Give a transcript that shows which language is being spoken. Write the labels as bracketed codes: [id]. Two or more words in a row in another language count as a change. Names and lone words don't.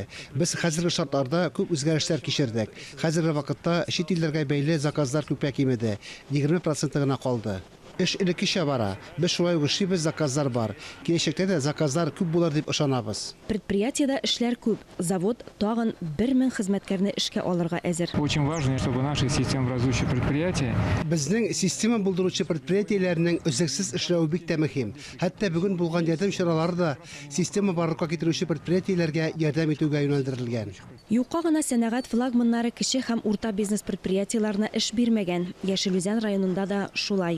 [tt] Без хәзерге шартларда күп үзгәрешләр кичердек. Хәзерге вакытта чит илләргә бәйле заказлар күпкә кимеде. 20% гына калды. Эш элеккечә бара. Без шулай ук эшлибез, заказлар бар. Киләчәктә дә заказлар күп булыр дип ышанабыз. Предприятиедә эшләр күп. Завод тагын 1000 хезмәткәрне эшкә алырга әзер. [ru] Очень важно, чтобы наши системообразующие предприятия [tt] Безнең система булдыручы предприятиеләрнең үзлексез эшләве бик тә мөһим. Хәтта бүген булган ярдәм чаралары да система барлыкка китерүче предприятиеләргә ярдәм итүгә юнәлдерелгән. Юкка гына сәнәгать флагманнары кече һәм урта бизнес предприятиеларына эш бирмәгән. Яшел үзән районында да шулай.